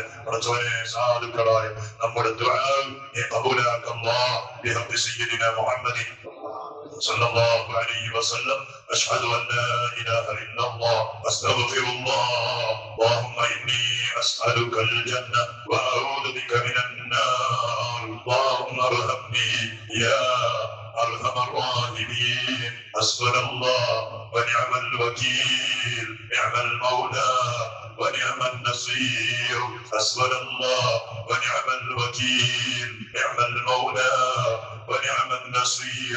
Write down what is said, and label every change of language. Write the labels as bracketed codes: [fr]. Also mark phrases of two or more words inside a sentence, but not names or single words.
[ml] പടച്ചവനെ സാധുക്കളായ നമ്മുടെ ദുആ നീ ഖബൂലാക്കല്ലാ [ar] بحق سيدنا محمد صلى الله عليه وسلم. أشهد أن لا إله إلا الله أستغفر الله. اللهم إني أسألك الجنة وأعوذ بك من النار. اللهم ارحمني يا أرحم الراحمين. حسبنا الله ونعم الوكيل، نعم المولى ونعم النصير. حسبنا الله ونعم الوكيل، نعم المولى ونعم النصير.